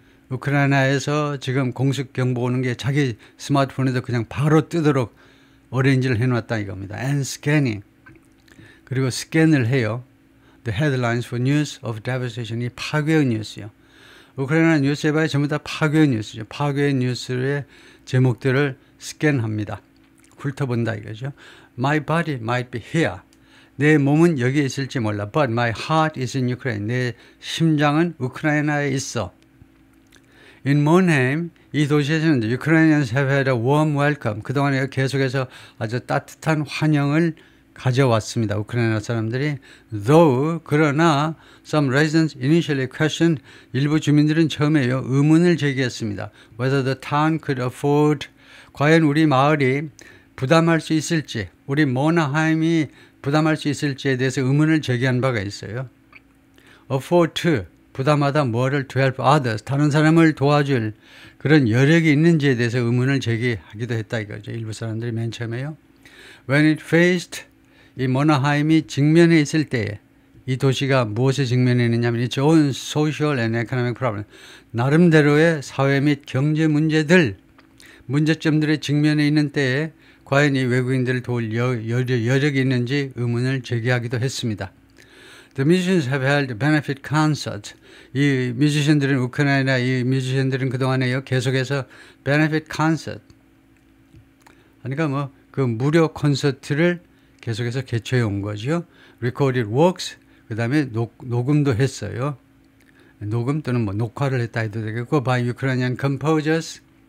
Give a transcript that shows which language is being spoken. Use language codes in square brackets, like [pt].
[ko] 우크라이나에서 지금 공습 경보 오는 게 자기 스마트폰에도 그냥 바로 뜨도록 어레인지를 해놨다 이겁니다. [en] And scanning. [ko] 그리고 스캔을 해요. [en] The headlines for news of devastation. [ko] 이 파괴의 뉴스요. 우크라이나 뉴스에 봐야 전부 다 파괴의 뉴스죠. 파괴의 뉴스의 제목들을 스캔합니다. 훑어본다 이거죠. [en] My body might be here. [ko] 내 몸은 여기에 있을지 몰라. [en] But my heart is in Ukraine. [ko] 내 심장은 우크라이나에 있어. [en] In Monheim, [ko] 이 도시에서는 [en] Ukrainians have had a warm welcome. [ko] 그동안에 계속해서 아주 따뜻한 환영을 가져왔습니다. 우크라이나 사람들이. [en] Though, [ko] 그러나 [en] some residents initially questioned, [ko] 일부 주민들은 처음에요. 의문을 제기했습니다. [en] Whether the town could afford, [ko] 과연 우리 마을이 부담할 수 있을지, 우리 모나하임이 부담할 수 있을지에 대해서 의문을 제기한 바가 있어요. [en] Afford to, [ko] 부담하다 뭐를 [en] to help others, [ko] 다른 사람을 도와줄 그런 여력이 있는지에 대해서 의문을 제기하기도 했다 이거죠. 일부 사람들이 맨 처음에요. [en] When it faced, [ko] 이 모나하임이 직면해 있을 때에 이 도시가 무엇에 직면해 있느냐면 [en] its own social and economic problem, [ko] 나름대로의 사회 및 경제 문제점들에 직면해 있는 때에 과연 이 외국인들을 도울 여력이 있는지 의문을 제기하기도 했습니다. [en] The musicians have held benefit concerts. [ko] 이 뮤지션들은 우크라이나 이 뮤지션들은 그동안에요 계속해서 benefit concert. 그러니까 뭐 그 무료 콘서트를 계속해서 개최해 온 거죠. [en] Recorded works. [ko] 그다음에 녹음도 했어요. 녹음 또는 뭐 녹화를 했다 해도 되겠고 [en] by Ukrainian composers.